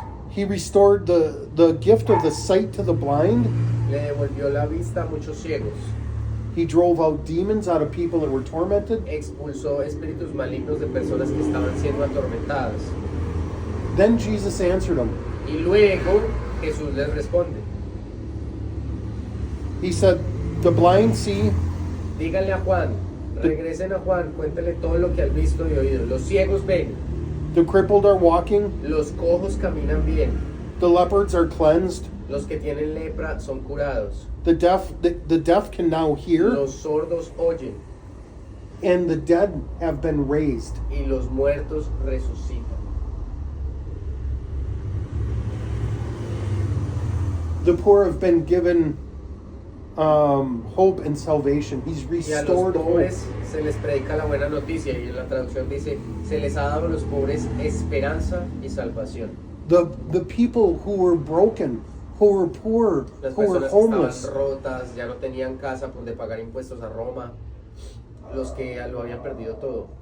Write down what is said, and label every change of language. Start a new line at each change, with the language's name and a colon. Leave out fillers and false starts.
English: He restored the gift of the sight to the blind.
Spanish: Le devolvió la vista a muchos ciegos.
English: He drove out demons out of people that were tormented.
Spanish: Expulsó espíritus malignos de personas que estaban siendo atormentadas.
English: Then Jesus answered them.
Spanish: Y luego Jesús les responde.
English: He said, the blind see,
Spanish: Díganle a Juan, regresen a Juan, cuéntenle todo lo que han visto y oído. Los ciegos ven,
English: the crippled are walking,
Spanish: los cojos caminan bien,
English: the leopards are cleansed,
Spanish: los que tienen lepra son curados,
English: the deaf can now hear,
Spanish: los sordos oyen
English: and the dead have been raised.
Spanish: y los muertos resucitan.
English: The poor have been given hope and salvation. He's
Spanish: Y a los
English: restored hope.
Spanish: pobres se les predica la buena noticia, y en la traducción dice, se les ha dado a los pobres esperanza y salvación.
English: The people who were broken, who were poor,
Spanish: Las
English: who were
Spanish: personas que
English: homeless,
Spanish: estaban rotas, ya no tenían casa por de pagar impuestos a Roma, los que lo habían perdido todo,